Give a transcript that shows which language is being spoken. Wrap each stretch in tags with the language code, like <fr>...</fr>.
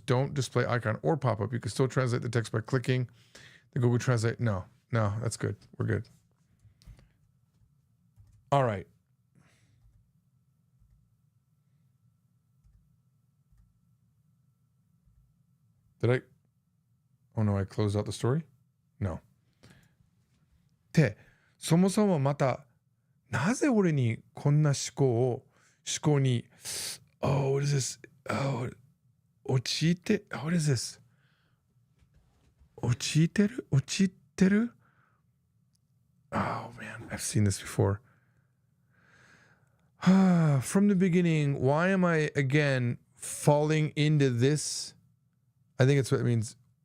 <en>Don't display icon or pop up. You can still translate the text by clicking the Google Translate. No, that's good. We're good. All right. Oh no, I closed out the story? No.</en> <ja>ってそもそもまたなぜ俺にこんな思考に</ja> <en>Oh, what is this? Oh, 陥って What is this? 陥ってる Oh man, I've seen this before. From the beginning, why am I again falling into this? I think it's what it means.</en>